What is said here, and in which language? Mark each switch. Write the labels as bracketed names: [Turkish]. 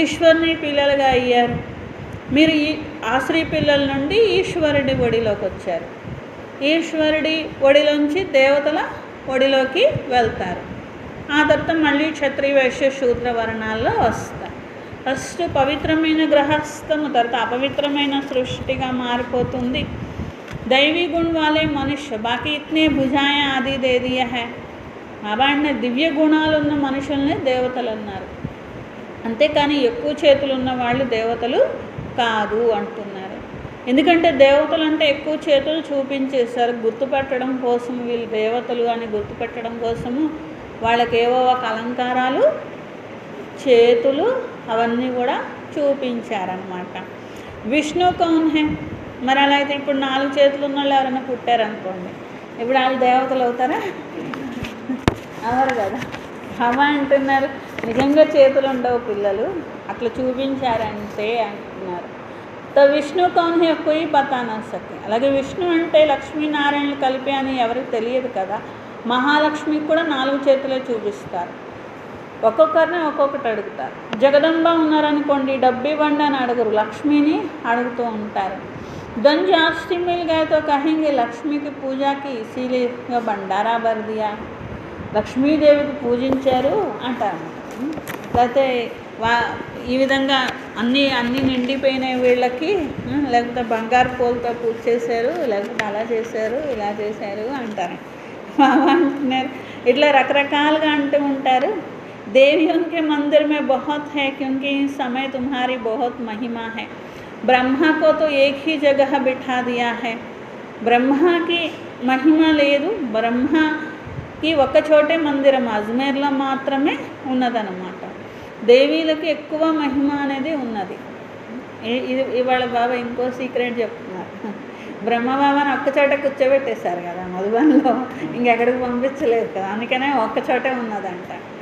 [Telugu] ఈశ్వరుని పిల్లలుగా అయ్యారు మీరు. ఈ ఆశ్రీ పిల్లల నుండి ఈశ్వరుడి ఒడిలోకి వచ్చారు. ఈశ్వరుడి ఒడిలోంచి దేవతల ఒడిలోకి వెళ్తారు. ఆ తర్వాత మళ్ళీ క్షత్రియ వైశ్య శూద్ర వర్ణాల్లో వస్తారు. ఫస్ట్ పవిత్రమైన గ్రహస్థము, తర్వాత అపవిత్రమైన సృష్టిగా మారిపోతుంది. [Hindi] दैवी गुण वाले मनुष्य बाकी इतने भुजाएं आदि दे दिया है. [Telugu] బాబాడిన దివ్య గుణాలు ఉన్న మనుషుల్ని దేవతలు అన్నారు, అంతేకాని ఎక్కువ చేతులు ఉన్న వాళ్ళు దేవతలు కాదు అంటున్నారు. ఎందుకంటే దేవతలు అంటే ఎక్కువ చేతులు చూపించేశారు, గుర్తుపెట్టడం కోసం వీళ్ళు దేవతలు అని గుర్తుపెట్టడం కోసము వాళ్ళకి ఏవో ఒక అలంకారాలు చేతులు అవన్నీ కూడా చూపించారనమాట. [Hindi] విష్ణు కౌన్ హే, [Telugu] మరి అలా అయితే ఇప్పుడు 4 చేతులు ఉన్న వాళ్ళు ఎవరైనా పుట్టారనుకోండి, ఇప్పుడు వాళ్ళు దేవతలు అవుతారా? అవరు కదా. హవా అంటున్నారు నిజంగా చేతులు ఉండవు పిల్లలు, అట్లా చూపించారంటే అంటున్నారు. [Hindi] తో విష్ణు కౌన్ హే కోయి పతా నా సకే. [Telugu] అలాగే విష్ణు అంటే లక్ష్మీనారాయణలు కలిపి అని ఎవరికి తెలియదు కదా. మహాలక్ష్మికి కూడా 4 చేతులే చూపిస్తారు, ఒక్కొక్కరిని ఒక్కొక్కటి అడుగుతారు. జగదంబ ఉన్నారనుకోండి, డబ్బు ఇవ్వండి అని అడగరు, లక్ష్మిని అడుగుతూ ఉంటారు. [Hindi] धन जास्ती मिल गए तो कहेंगे लक्ष्मी की पूजा की इसीलिए भंडारा भर दिया, [Telugu] లక్ష్మీదేవికి పూజించారు అంటారు. లేకపోతే ఈ విధంగా అన్నీ నిండిపోయిన వీళ్ళకి, లేకపోతే బంగారు పూలతో పూజ చేశారు, లేకపోతే అలా చేశారు ఇలా చేశారు అంటారు అంటున్నారు. ఇట్లా రకరకాలుగా అంటూ ఉంటారు. [Hindi] देवियों के मंदिर में बहुत है क्योंकि इस समय तुम्हारी बहुत महिमा है. ब्रह्मा को तो एक ही जगह बिठा दिया है. ब्रह्मा की महिमा [Telugu] లేదు, బ్రహ్మకి ఒక చోటే మందిరం అజ్మేర్లో మాత్రమే ఉన్నదన్నమాట. దేవీలకి ఎక్కువ మహిమ అనేది ఉన్నది. ఇవాళ బాబా ఇంకో సీక్రెట్ చెప్తున్నారు. బ్రహ్మబాబాని ఒక్కచోట కూర్చోబెట్టేశారు కదా మధుబన్లో, ఇంకెక్కడికి పంపించలేదు కదా, అందుకనే ఒక్కచోటే ఉన్నదంట.